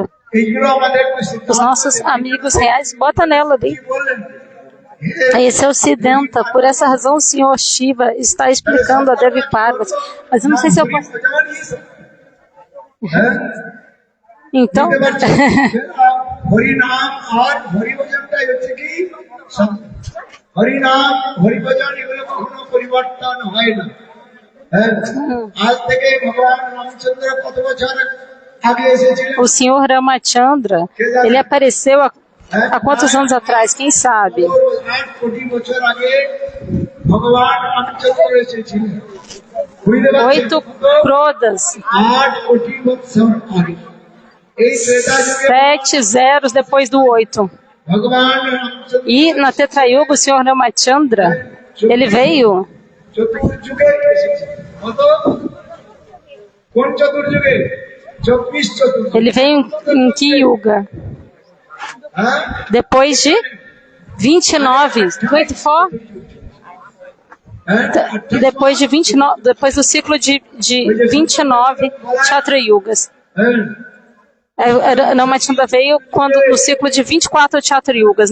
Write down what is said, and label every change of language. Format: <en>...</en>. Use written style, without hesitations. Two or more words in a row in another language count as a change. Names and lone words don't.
<pt>Os nossos amigos reais, bota nela ali. Esse é o Siddhanta. Por essa razão o Senhor Shiva está explicando a Devi Parvati. Mas eu não sei se eu posso... Então...</pt> <bn>হরিনাম হরিভজন এগুলো কখনো পরিবর্তন হয় না আজ থেকে ভগবান রামচন্দ্র কত বছর আগে এসেছিলেন</bn> <pt>O Senhor Ramachandra, ele apareceu há quantos anos atrás? Quem sabe?</pt> <bn>8 কোটি বছর আগে ভগবান রামচন্দ্র এসেছিলেন</bn> <pt>8 krodas,</pt> <bn>8 কোটি বছর আগে এই ত্রেতা যুগে</bn> <pt>7 zeros depois do 8.</pt> <bn>ভগবান রামচন্দ্র</bn> <pt>E na Tetra Yuga, o Senhor Ramachandra, ele veio</pt> <bn>চতুর্যুগে এসেছিলেন কত কোন চতুর্যুগে 24 চতুর্যুগে</bn> <pt>Ele veio em que yuga?</pt> <bn>হ্যাঁ</bn> <pt>Depois de 29, 24? Depois de 29, depois do ciclo de 29 Chatra Yugas. Ramachandra veio no ciclo de 24 Chatra Yugas.</pt>